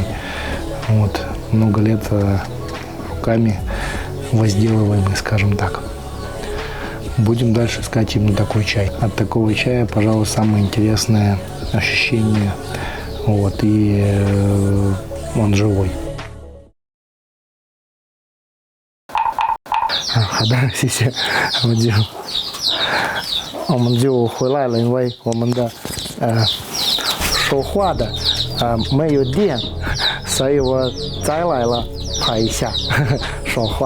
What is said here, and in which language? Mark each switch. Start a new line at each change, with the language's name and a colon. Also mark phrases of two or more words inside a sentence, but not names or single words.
Russian: Вот. Много лет руками возделываемый, скажем так. Будем дальше искать именно такой чай. От такого чая, пожалуй, самое интересное ощущение. Вот. И он живой.
Chinese: 好的，谢谢，我们就回来了，因为我们的说话的没有电，所以我再来了拍一下说话。